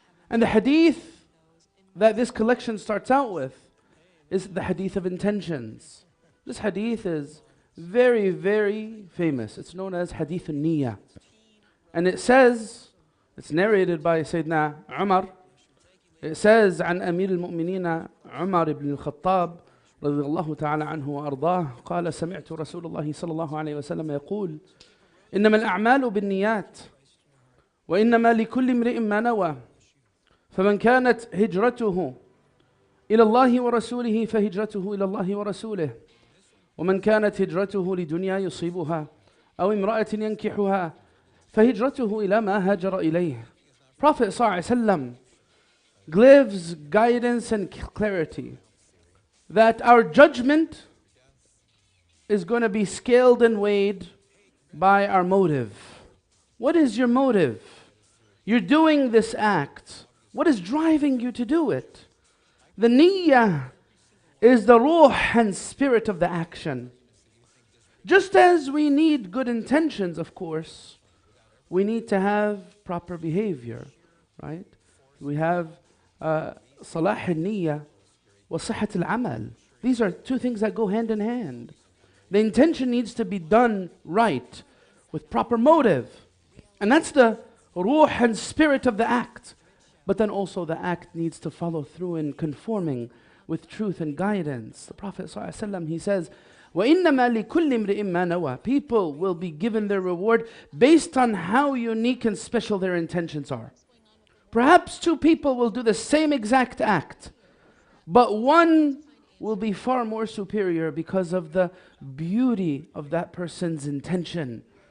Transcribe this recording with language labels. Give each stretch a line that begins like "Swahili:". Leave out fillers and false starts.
English: And the hadith that this collection starts out with is the Hadith of Intentions. This hadith is very, very famous. It's known as Hadith al-Niyya. And it says, it's narrated by Sayyidina Umar. It says,
Arabic: عن أمير المؤمنين عمر بن الخطاب رضي الله تعالى عنه وأرضاه قال سمعت رسول الله صلى الله عليه وسلم يقول إنما الأعمال بالنيات وإنما لكل امرئ ما نوى فمن كانت هجرته إلى الله ورسوله فهجرته إلى الله ورسوله ومن كانت هجرته لدنيا يصيبها أو امرأة ينكحها فهجرته إلى ما هاجر إليه.
English: Prophet صلى الله عليه وسلم gives guidance and clarity that our judgment is going to be scaled and weighed by our motive. What is your motive? You're doing this act. What is driving you to do it? The niyyah is the ruh and spirit of the action. Just as we need good intentions, of course, we need to have proper behavior, right? We have salah al-niyyah wa sihhat al-amal. These are two things that go hand in hand. The intention needs to be done right, with proper motive. And that's the ruh and spirit of the act. But then also the act needs to follow through in conforming with truth and guidance. The Prophet ﷺ, he says,
Arabic: وَإِنَّمَا لِكُلِّ امْرِئٍ مَّا نَوَى.
English: People will be given their reward based on how unique and special their intentions are. Perhaps two people will do the same exact act, but one will be far more superior because of the beauty of that person's intention.